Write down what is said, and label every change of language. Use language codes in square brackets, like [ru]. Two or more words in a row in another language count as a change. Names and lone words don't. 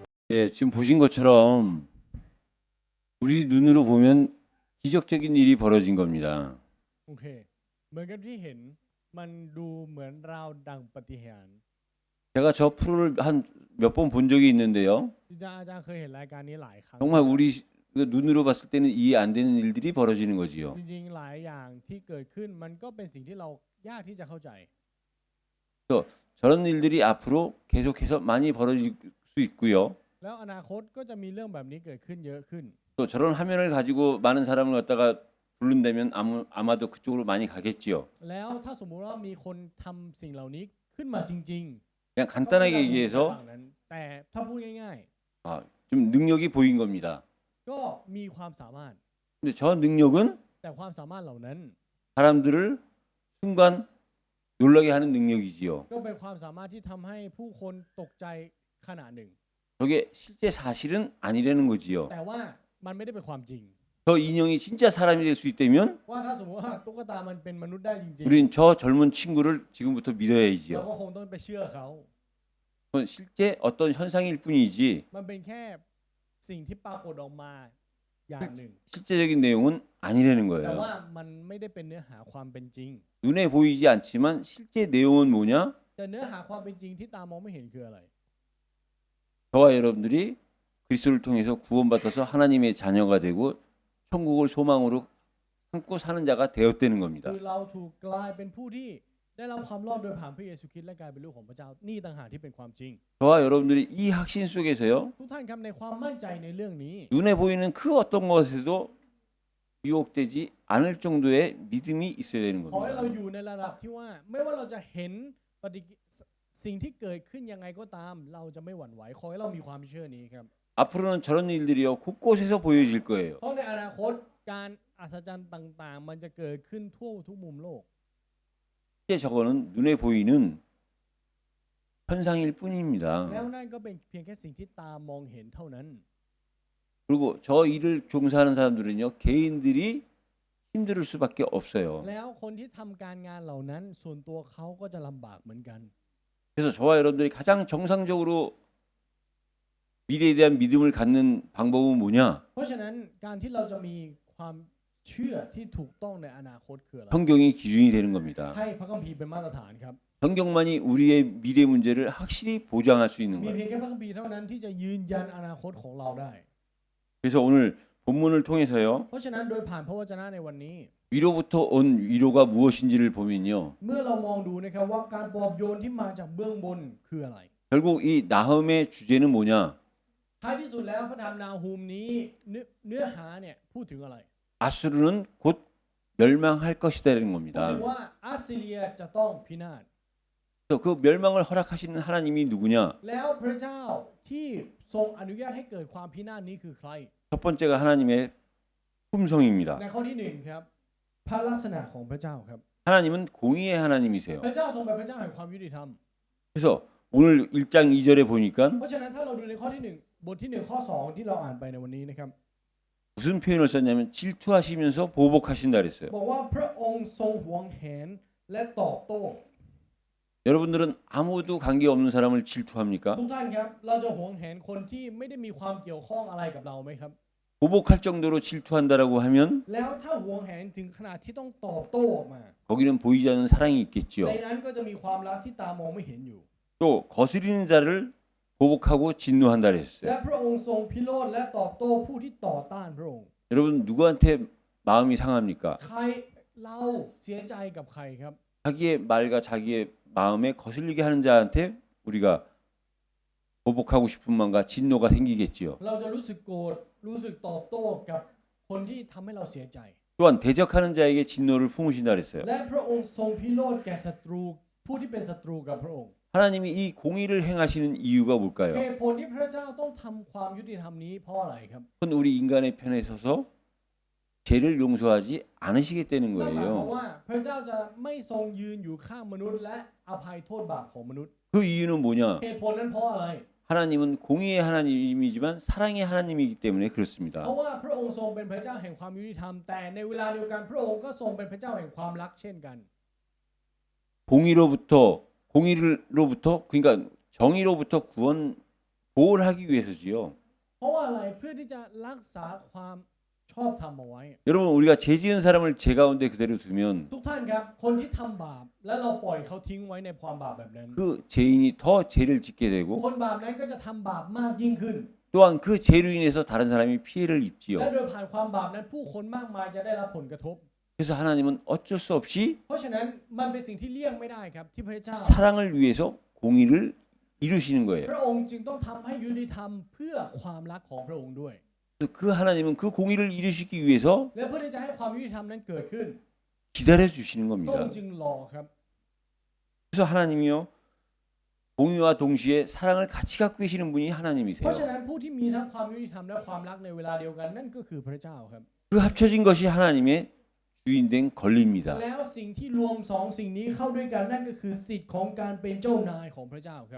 [ko] 예, 지금 보신 것처럼 우리 눈으로 보면 기적적인 일이 벌어진 겁니다. [th] โอเคเหมือนกับที่เห็นมันดูเหมือนราวดังปาฏิหาริย์ [ko] 제가 저 프로를 한 몇 번 본 적이 있는데요. [th] ที่อาจารย์เคยเห็นรายการนี้หลายครั้ง [ko] 정말 우리 눈으로 봤을 때는 이해 안 되는 일들이 벌어지는 거지요. [th] จริงๆหลายอย่างที่เกิดขึ้นมันก็เป็นสิ่งที่เรายากที่จะเข้าใจ [ko] 저런 일들이 앞으로 계속해서 많이 벌어질 수 있고요. [th] แล้วอนาคตก็จะมีเรื่องแบบนี้เกิดขึ้นเยอะขึ้น [ko] 또 저런 화면을 가지고 많은 사람을 갖다가 부른다면 아마도 그쪽으로 많이 가겠지요. [th] แล้วถ้าสมมุติว่ามีคนทำสิ่งเหล่านี้ขึ้นมาจริง [ko] 그냥 [th] ๆ [ko] 간단하게 [th] ก็จะ [ko] 얘기해서 [th] ฝั่งนั้นแต่ถ้าพูดง่าย [ko] 좀 능력이 보인 겁니다. [th] ๆ ก็มีความสามารถ [ko] 근데 저 능력은 [th] แต่ความสามารถเหล่านั้น [ko] 사람들을 순간 놀라게 하는 능력이지요. [th] ก็เป็นความสามารถที่ทำให้ผู้คนตกใจขณะหนึ่ง [ko] 저게 실제 사실은 아니라는 거지요. [th] แต่ว่ามันไม่ได้เป็นความจริง [ko] 저 인형이 진짜 사람이 될 수 있다면 [th] ว่าถ้าสมมติว่าตุ๊กตามันเป็นมนุษย์ได้จริง [ko] 우린 저 젊은 친구를 지금부터 [th] ๆเรา [ko] 믿어야지요. [th] ก็คงต้องไปเชื่อเขา [ko] 그건 실제 어떤 현상일 뿐이지 [th] มันเป็นแค่สิ่งที่ปรากฏออกมาอย่างหนึ่ง [ko] 실제적인 내용은 아니라는 [th] แต่ [ko] 거예요. [th] ว่ามันไม่ได้เป็นเนื้อหาความเป็นจริง [ko] 눈에 보이지 않지만 실제 내용은 뭐냐? [th] แต่เนื้อหาความเป็นจริงที่ตามองไม่เห็นคืออะไร [ko] 저와 여러분들이 그리스도를 통해서 구원받아서 하나님의 자녀가 되고 천국을 소망으로 삼고 사는 자가 되었다는 [th] คื [ko] 겁니다. [th] อเราถูกกลายเป็นผู้ที่ได้รับความรอดโดยผ่านพระเยซูคริสต์และกลายเป็นลูกของพระเจ้านี่ต่างหากที่เป็นความจริง [ko] 저와 여러분들이 이 확신 속에서요. [th] ทุกท่านครับในความมั่นใจในเรื่องนี้ [ko] 눈에 보이는 그 어떤 것에도 유혹되지 않을 정도의 믿음이 있어야 되는 [th] ขอให้เรา [ko] 겁니다. [th] อยู่ในระดับที่ว่าไม่ว่าเราจะเห็นปฏิกิสิ่งที่เกิดขึ้นยังไงก็ตาม เราจะไม่หวั่นไหวขอให้เรามีความเชื่อนี้ครับ [ko] 앞으로는 저런 일들이요 곳곳에서 보여질 거예요. [th] เพราะในอนาคตการอัศจรรย์ต่างๆ มันจะเกิดขึ้นทั่วทุกมุมโลก [ko] 실제 저거는 눈에 보이는 현상일 [th] แล้ว [ko] 뿐입니다. [th] นั่นก็เป็นเพียงแค่สิ่งที่ตามองเห็นเท่านั้น [ko] 그리고 저 일을 종사하는 사람들은요 개인들이 힘들 수밖에 없어요. [th] แล้วคนที่ทำการงานเหล่านั้นส่วนตัวเขาก็จะลำบากเหมือนกัน [ko] 그래서 저와 여러분들이 가장 정상적으로 미래에 대한 믿음을 갖는 방법은 뭐냐? [th] เพราะฉะนั้นการที่เราจะมีความเชื่อที่ถูกต้องในอนาคตคืออะไร [ko] 성경이 기준이 되는 겁니다. [th] ให้พระคัมภีร์เป็นมาตรฐานครับ [ko] 성경만이 우리의 미래 문제를 확실히 보장할 수 있는 [th] มี [ko] 거예요. [th] เพียงแค่พระคัมภีร์เท่านั้นที่จะยืนยันอนาคตของเราได้ [ko] 그래서 오늘 본문을 통해서요 [th] เพราะฉะนั้นโดยผ่านพระวจนะในวันนี้ [ko] 위로부터 온 위로가 무엇인지를 보면요 [th] เมื่อเรามองดูนะครับว่าการปลอบโยนที่มาจากเบื้องบนคืออะไร [ko] 결국 이 나흠의 주제는 뭐냐? [th] ท้ายที่สุดแล้วพระธรรมนาฮูมนี้เนื้อหาเนี่ยพูดถึงอะไร [ko] 아수르는 곧 멸망할 것이다라는 [th] พูด [ko] 겁니다. [th] ถึงว่าอัสซีเรียจะต้องพินาศ [ko] 그래서 그 멸망을 허락하시는 하나님이 누구냐? [th] แล้วพระเจ้าที่ทรงอนุญาตให้เกิดความพินาศนี้คือใคร [ko] 첫 번째가 하나님의 품성입니다. [th] ในข้อที่หนึ่งครับพระลักษณะของพระเจ้าครับ [ko] 하나님은 공의의 하나님이세요. [th] พระเจ้าทรงเป็นพระเจ้าแห่งความยุติธรรม [ko] 그래서 오늘 1장 2절에 보니까 [th] เพราะฉะนั้นถ้าเราดูในข้อที่หนึ่งบทที่หนึ่งข้อสองที่เราอ่านไปในวันนี้นะครับ [ko] 무슨 표현을 썼냐면 질투하시면서 보복하신다 그랬어요. [th] บอกว่าพระองค์ทรงหวงแหนและตอบโต้ [ko] 여러분들은 아무도 관계없는 사람을 질투합니까? [th] ทุกท่านครับเราจะหวงแหนคนที่ไม่ได้มีความเกี่ยวข้องอะไรกับเราไหมครับ [ko] 보복할 정도로 질투한다라고 하면 [th] แล้วถ้าหวงแหนถึงขนาดที่ต้องตอบโต้ออกมา [ko] 거기는 보이지 않는 사랑이 있겠지요. [th] ในนั้นก็จะมีความรักที่ตามองไม่เห็นอยู่ [ko] 또 거스리는 자를 보복하고 진노한다 [th] และ [ko] 그랬어요. [th] พระองค์ทรงพิโรธและตอบโต้ผู้ที่ต่อต้านพระองค์ [ko] 여러분 누구한테 마음이 상합니까? [th] ใครเราเสียใจกับใครครับ [ko] 자기의 말과 자기의 마음에 거슬리게 하는 자한테 우리가 보복하고 싶은 마음과 진노가 생기겠지요. [th] เราจะรู้สึกโกรธรู้สึกตอบโต้กับคนที่ทำให้เราเสียใจ [ko] 또한 대적하는 자에게 진노를 품으신다 그랬어요. [th] และพระองค์ทรงพิโรธแก่ศัตรูผู้ที่เป็นศัตรูกับพระองค์ [ko] 하나님이 이 공의를 행하시는 이유가 [th] เห [ko] 뭘까요? [th] ตุผลที่พระเจ้าต้องทำความยุติธรรมนี้เพราะอะไรครับ [ko] 그건 우리 인간의 편에 서서 죄를 용서하지 않으시기 때문인 [th] นั่นหมายความ [ko] 거예요. [th] ว่าพระเจ้าจะไม่ทรงยืนอยู่ข้างมนุษย์และอภัยโทษบาปของมนุษย์ [ko] 그 이유는 뭐냐? [th] เหตุผลนั้นเพราะอะไร [ko] 하나님은 공의의 하나님이지만 사랑의 하나님이기 때문에 [th] เพ [ko] 그렇습니다. [th] ราะว่าพระองค์ทรงเป็นพระเจ้าแห่งความยุติธรรมแต่ในเวลาเดียวกันพระองค์ก็ทรงเป็นพระเจ้าแห่งความรักเช่นกัน [ko] 공의로부터 그러니까 정의로부터 뭘 하기 위해서지요? [th] เพราะว่าอะไรเพื่อที่จะรักษาความชอบธรรมเอาไว้ [ko] 여러분 우리가 죄 지은 사람을 죄 가운데 그대로 두면 [th] ทุกท่านครับคนที่ทำบาปและเราปล่อยเขาทิ้งไว้ในความบาปแบบนั้น [ko] 그 죄인이 더 죄를 짓게 되고 [th] คนบาปนั้นก็จะทำบาปมากยิ่งขึ้น [ko] 또한 그 죄로 인해서 다른 사람이 피해를 [th] และ [ko] 입지요. [th] โดยผ่านความบาปนั้นผู้คนมากมายจะได้รับผลกระทบ [ko] 그래서 하나님은 어쩔 수 없이 [th] เพราะฉะนั้นมันเป็นสิ่งที่เลี่ยงไม่ได้ครับที่พระเจ้า [ko] 사랑을 위해서 공의를 이루시는 거예요. [th] พระองค์จึงต้องทำให้ยุติธรรมเพื่อความรักของพระองค์ด้วย [ko] 그래서 그 하나님은 그 공의를 이루시기 위해서 [th] และเพื่อที่จะให้ความยุติธรรมนั้นเกิดขึ้น [ko] 기다려 주시는 [th] พระอง [ko] 겁니다. [th] ค์จึงรอครับ [ko] 그래서 하나님이요 공의와 동시에 사랑을 같이 갖고 계시는 분이 [th] เพ [ko] 하나님이세요. [th] ราะฉะนั้นผู้ที่มีทั้งความยุติธรรมและความรักในเวลาเดียวกันนั่นก็คือพระเจ้าครับ [ko] 그 합쳐진 것이 하나님의 주인된 권리입니다. [th] แล้วสิ่งที่รวมสองสิ่งนี้เข้าด้วยกันนั่นก็คือสิทธิ์ของการเป็นเจ้านายของพระเจ้าครับ